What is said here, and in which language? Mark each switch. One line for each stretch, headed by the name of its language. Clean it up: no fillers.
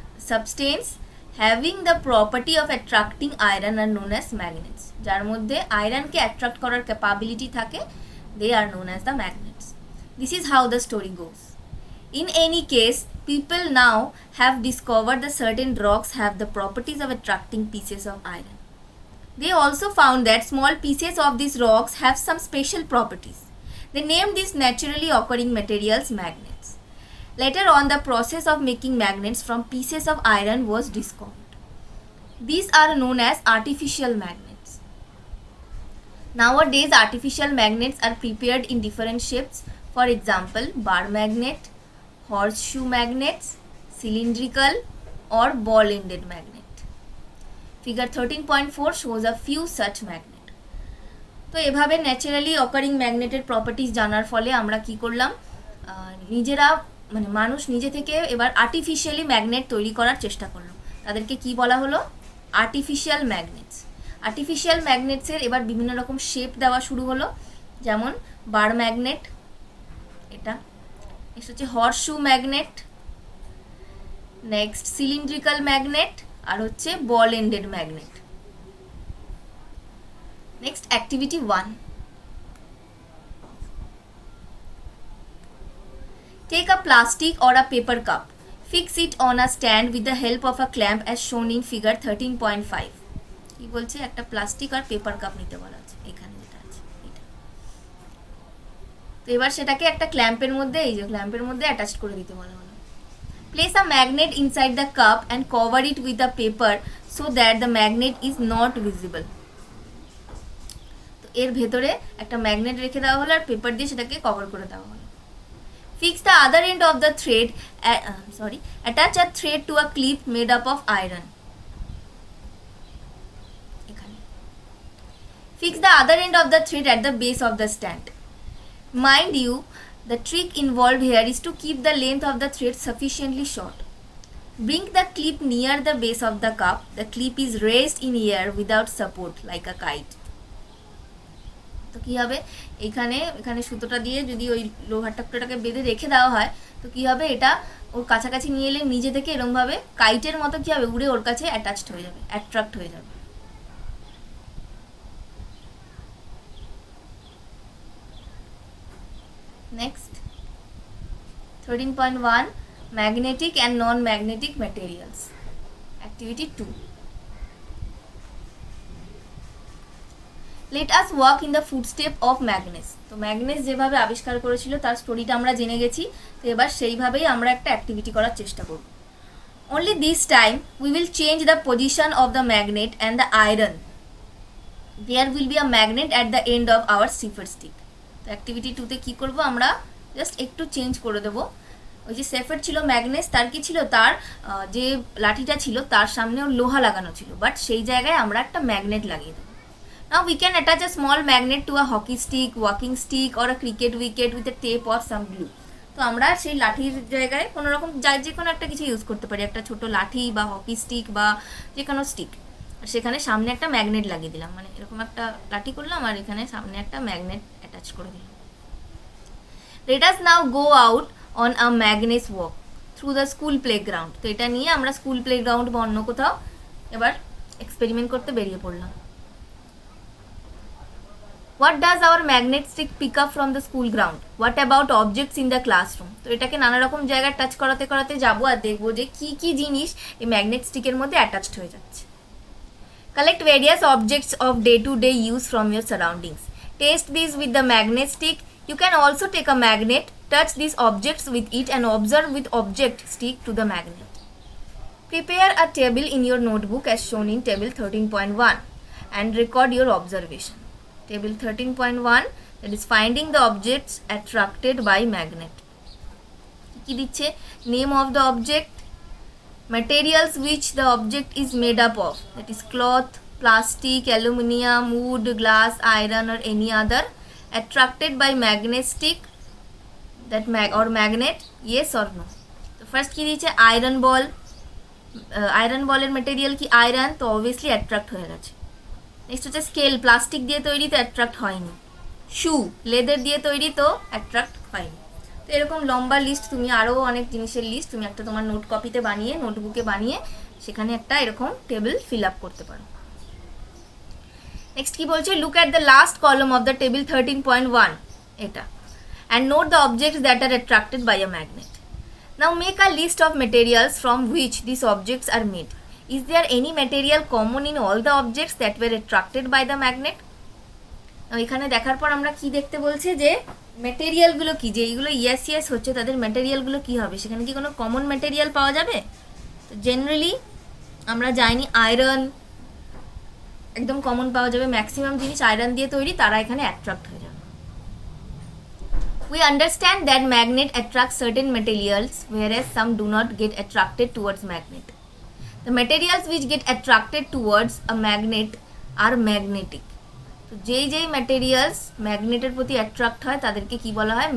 English: Substance having the property of attracting iron are known as magnets.
Bangla: যার মধ্যে আয়রনকে attract করার capability থাকে,
English: they are known as the magnets. This is how the story goes. In any case, people now have discovered that certain rocks have the properties of attracting pieces of iron. They also found that small pieces of these rocks have some special properties. They named these naturally occurring materials magnets. Later on, the process of making magnets from pieces of iron was discovered. These are known as artificial magnets. Nowadays, artificial magnets are prepared in different shapes. For example, bar magnet, horseshoe magnets, cylindrical or ball-ended magnet. Figure 13.4 shows a few such magnet.
Bangla: তো এভাবে naturally occurring ম্যাগনেটের properties জানার ফলে আমরা কি করলাম, নিজেরা মানে মানুষ নিজে থেকে এবার আর্টিফিশিয়ালি ম্যাগনেট তৈরি করার চেষ্টা করলো। তাদেরকে কি বলা হলো? Artificial magnets. আর্টিফিশিয়াল ম্যাগনেটসের এবার বিভিন্ন রকম শেপ দেওয়া শুরু হলো, যেমন বার ম্যাগনেট, এটা হচ্ছে horseshoe magnet, next cylindrical magnet, আর হচ্ছে বল ended magnet.
English: Next activity 1, take a plastic or a paper cup, fix it on a stand with the help of a clamp as shown in figure 13.5।
Bangla: কি বলছে? একটা plastic আর paper cup নিতে বলা আছে, এখানে যেটা আছে এটা। তো এবার সেটাকে একটা ক্ল্যাম্পের মধ্যে, এই যে ক্ল্যাম্পের মধ্যে অ্যাটাচ করে দিতে বলা হলো।
English: Place a magnet inside the cup and cover it with a paper so that the magnet is not visible.
Bangla: তো এর ভেতরে একটা ম্যাগনেট রেখে দেওয়া হলো আর পেপার দিয়ে সেটাকে কভার করে দেওয়া হলো।
English: Fix the other end of the thread, attach a thread to a clip made up of iron. এখানে fix the other end of the thread at the base of the stand. Mind you, the trick involved here is to keep the length of the thread sufficiently short. Bring the clip near the base of the cup. The clip is raised in air without support like a kite.
Bangla: তো কি হবে? এখানে সুতোটা দিয়ে যদি ওই লোহার টুকরোটাকে বেঁধে রেখে দেওয়া হয় তো কি হবে? এটা ওর কাছাকাছি নিয়ে এলে নিজে থেকে এরকমভাবে কাইটের মতো কি হবে? উড়ে ওর কাছে অ্যাটাচড হয়ে যাবে, অ্যাট্রাক্ট হয়ে যাবে।
English: Next, 13.1, magnetic and non-magnetic materials. Activity 2. Let us walk in the footstep of Magnus.
Bangla: তো ম্যাগনেস যেভাবে আবিষ্কার করেছিল তার স্টোরিটা আমরা জেনে গেছি, তো এবার সেইভাবেই আমরা একটা অ্যাক্টিভিটি করার চেষ্টা করব।
English: Only this time we will change the position of the magnet and the iron. There will be a magnet at the end of our cipher stick.
Bangla: তো অ্যাক্টিভিটি 2 তে কী করবো? আমরা জাস্ট একটু চেঞ্জ করে দেবো। ওই যে সেফার ছিল ম্যাগনেস, তার কি ছিল? তার যে লাঠিটা ছিল তার সামনেও লোহা লাগানো ছিল, বাট সেই জায়গায় আমরা একটা ম্যাগনেট লাগিয়ে দেবো।
English: Now we can attach a small magnet to a hockey stick, walking stick or a cricket wicket with a tape or some glue. তো
Bangla: তো আমরা সেই লাঠির জায়গায় কোনো রকম যে কোনো একটা কিছু ইউজ করতে পারি, একটা ছোট লাঠি বা হকি স্টিক বা যে কোনো স্টিক, আর সেখানে সামনে একটা ম্যাগনেট লাগিয়ে দিলাম, মানে এরকম একটা লাঠি করলাম আর এখানে সামনে একটা ম্যাগনেট অ্যাটাচ করে দিলাম।
English: Let us now go out on a magnet walk through the school playground.
Bangla: তো এটা নিয়ে আমরা স্কুল প্লেগ্রাউন্ড বা অন্য কোথাও এবার এক্সপেরিমেন্ট করতে বেরিয়ে পড়লাম।
English: What does our magnet stick pick up from the school ground? What about objects in the classroom?
Bangla: তো এটাকে নানা রকম জায়গায় টাচ করাতে করাতে যাবো আর দেখবো যে কি কি জিনিস এই ম্যাগনেট স্টিকের মধ্যে অ্যাটাচড হয়ে যাচ্ছে।
English: Collect various objects of day-to-day use from your surroundings. Test these with the magnet stick. You can also take a magnet, touch these objects with it and observe with object stick to the magnet. Prepare a table in your notebook as shown in table 13.1 and record your observation. Table 13.1, that is finding the objects attracted by magnet.
Bangla: কি দিচ্ছে?
English: Name of the object, materials which the object is made up of, that is cloth, plastic, aluminium, wood, glass, iron or any other, attracted by magnet stick, that or magnet, yes or no.
Bangla: তো first কি দিয়েছে? Iron বল, iron বলের material কি? Iron, তো obviously attract হয়ে গেছে। Next হচ্ছে scale, plastic দিয়ে তৈরি তো অ্যাট্রাক্ট হয়নি। শু, লেদার দিয়ে তৈরি তো অ্যাট্রাক্ট হয়নি। তো এরকম লম্বা লিস্ট, তুমি আরও অনেক জিনিসের লিস্ট তুমি একটা তোমার নোট কপিতে বানিয়ে, নোটবুকে বানিয়ে সেখানে একটা এরকম টেবিল ফিল আপ করতে পারো। নেক্সট কি বলছে?
English: Look at the last column of the table 13.1, এটা, and note the objects that are attracted by a magnet. Now make a list of materials from which this objects are made. Is there any material common in all the objects that were attracted by the magnet?
Bangla: এখানে দেখার পর আমরা কি দেখতে বলছে যে মেটেরিয়ালগুলো কি, যে এইগুলো ইয়েস ইয়েস হচ্ছে তাদের মেটেরিয়ালগুলো কি হবে, সেখানে কি কোনো কমন মেটেরিয়াল পাওয়া যাবে? তো জেনারেলি আমরা জানি আয়রন একদম কমন পাওয়া যাবে, ম্যাক্সিমাম জিনিস আয়রন দিয়ে তৈরি, তারা এখানে অ্যাট্রাক্ট হয়ে যাবে।
English: We understand that magnet attracts certain materials whereas some do not get attracted towards magnet. The materials which get attracted towards a magnet are magnetic.
Bangla: তো যেই যেই ম্যাটেরিয়ালস ম্যাগনেটের প্রতি অ্যাট্রাক্ট হয় তাদেরকে কি বলা হয়?